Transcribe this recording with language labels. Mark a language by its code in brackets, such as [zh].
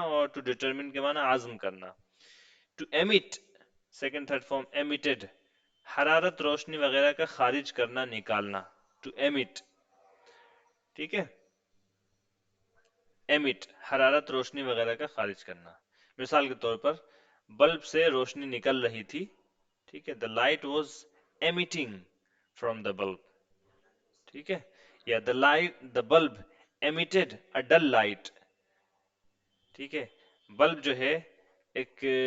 [ur] اور to determine کے معنی عزم کرنا. ٹو ایمٹ سیکنڈ تھرڈ فارم ایمیٹڈ، حرارت، روشنی وغیرہ کا خارج کرنا، نکالنا. ٹو ایمٹ. ٹھیک ہے، ایمٹ حرارت، روشنی وغیرہ کا خارج کرنا. مثال کے طور پر بلب سے روشنی نکل رہی تھی. ٹھیک ہے، [en] the light was emitting from the bulb. [ur] ٹھیک ہے، یا [en] the bulb emitted a dull light. [ur] ٹھیک ہے، بلب جو ہے ایک